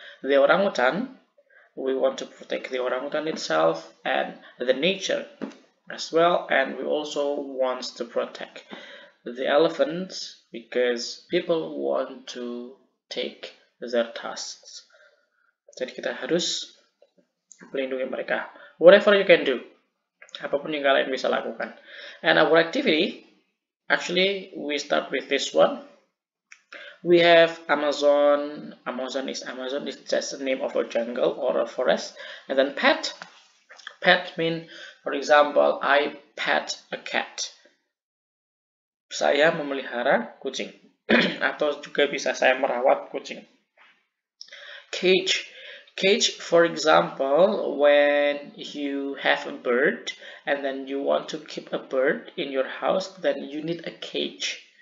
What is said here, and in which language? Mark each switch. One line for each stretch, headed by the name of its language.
English: The orangutan, we want to protect the orangutan itself and the nature as well, and we also want to protect the elephants, because people want to take their tusks.
Indonesian: Jadi kita harus melindungi mereka.
English: Whatever you can do,
Indonesian: apapun yang kalian bisa lakukan.
English: And our activity, actually we start with this one. We have Amazon. Amazon is just the name of a jungle or a forest. And then pet. Pet mean, for example, I pet a cat.
Indonesian: Saya memelihara kucing. Atau juga bisa saya merawat kucing.
English: Cage. Cage, for example, when you have a bird and then you want to keep a bird in your house, then you need a cage.